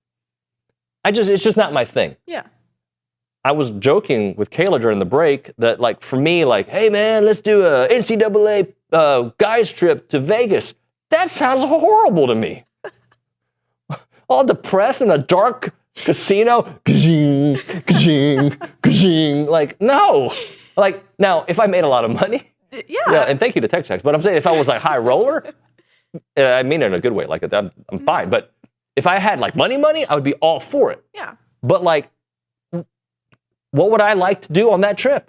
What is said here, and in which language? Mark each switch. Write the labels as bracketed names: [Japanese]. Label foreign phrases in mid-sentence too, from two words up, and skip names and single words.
[English] It's just not my thing. Yeah. I was joking with Kayla during the break that, like, for me, like, hey, man, let's do a NCAA guys trip to Vegas. That sounds horrible to me. All depressed in a dark casino, ka-zing, ka-zing, ka-zing. Like, no. Like, now, if I made a lot of money, yeah, and thank you to TexAgs, but I'm saying if I was like high roller, I mean it in a good way, like I'm fine. But if I had like money, I would be all for it. Yeah. But like, what would I like to do on that trip?